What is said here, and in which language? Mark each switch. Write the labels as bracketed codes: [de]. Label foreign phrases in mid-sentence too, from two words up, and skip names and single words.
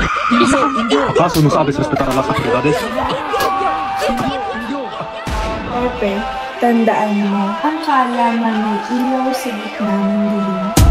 [es] ¿Acaso no sabes respetar a las autoridades? Pepe, [tl] tandaan mo, ang kaalaman may ilaw sa gitna ng dilim.